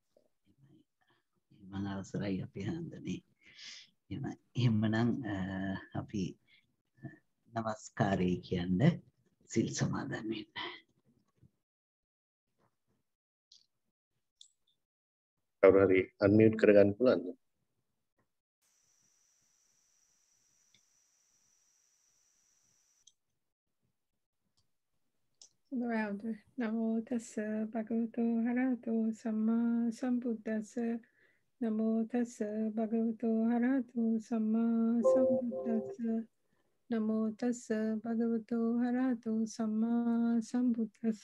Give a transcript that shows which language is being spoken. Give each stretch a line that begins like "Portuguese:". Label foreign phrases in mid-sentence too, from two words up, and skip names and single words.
Sinhala: මම අවසරයි අපේ හඳුනේ. එහෙමනම් අපි නමස්කාරය කියන්නේ සිල් සමාදන් වෙන්න. කවුරු හරි අන්මියුට් කරගන්න පුළුවන්ද?
Pali: නමෝ තස්ස භගවතු හරහතෝ සම්මා සම්බුද්දස්ස නමෝ තස්ස භගවතු හරහතෝ සම්මා සම්බුද්දස්ස නමෝ තස්ස භගවතු හරහතෝ සම්මා සම්බුද්දස්ස